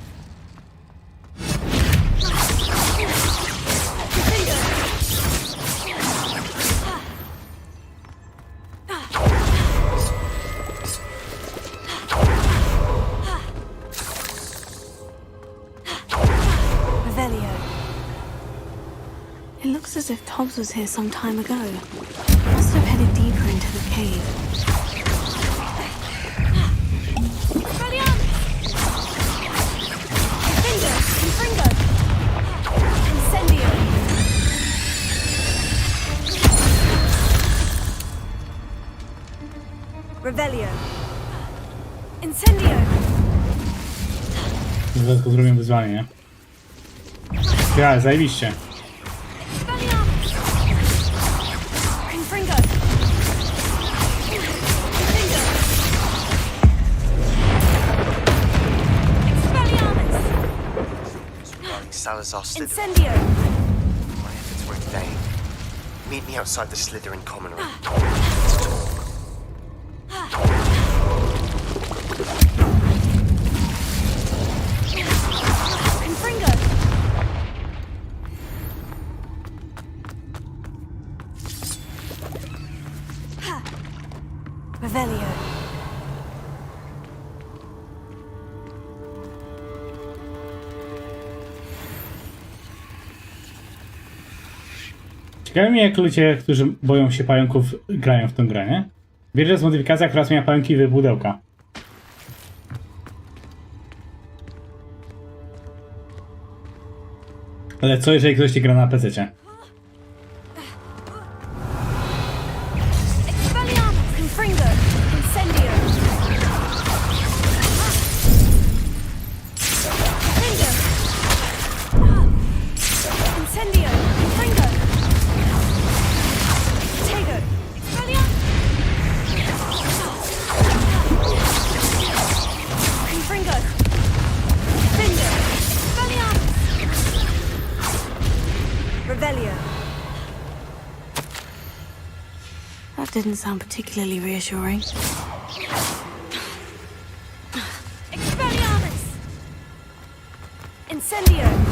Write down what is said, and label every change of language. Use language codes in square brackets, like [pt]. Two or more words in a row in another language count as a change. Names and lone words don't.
[en] Confringo. Revelio. It looks as if Tobbs was here some time ago. Must have headed deeper into the cave. Confringo. Incendio. Revelio. Incendio. [pl] Zaraz tylko zrobię wyzwanie, nie? Ja, zajebiście. [en] Confringo. Salazar Slytherin. Incendio. My efforts were in vain. Meet me outside the Slytherin common room. Let's talk. Confringo. Revelio. [pl] Ciekawi mnie, jak ludzie, którzy boją się pająków, grają w tę grę, nie? Wiesz, że jest modyfikacja, która zmienia pająki w pudełka. Ale co, jeżeli ktoś gra na PC-cie? [en] Expelliarmus. Confringo. Incendio. Confringo. Incendio. Confringo. Tego. Expelliarmus. Confringo. Finger. Expelliarmus. Revelio. That didn't sound particularly reassuring. Expelliarmus! Incendio!